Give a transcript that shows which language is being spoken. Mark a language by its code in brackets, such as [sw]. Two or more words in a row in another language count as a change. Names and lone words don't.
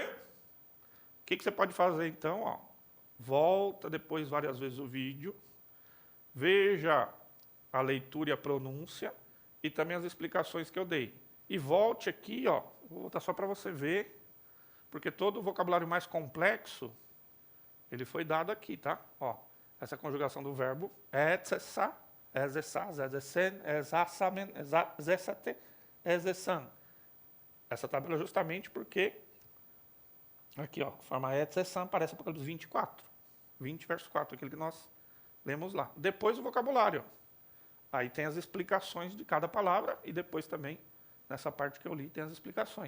[pt] O que você pode fazer então? Ó, volta depois várias vezes o vídeo, veja a leitura e a pronúncia e também as explicações que eu dei. E volte aqui, ó, vou voltar só para você ver, porque todo o vocabulário mais complexo, ele foi dado aqui, tá? Ó, essa conjugação do verbo [el] ἔζησα, ἔζησα, ἔζησεν, ἐζήσαμεν, ἐζήσατε, ἔζησαν. [pt] Essa tabela é justamente porque, aqui, ó, forma etc. aparece por causa dos 24. 20 verso 4, aquele que nós lemos lá. Depois o vocabulário. Aí tem as explicações de cada palavra e depois também, nessa parte que eu li, tem as explicações.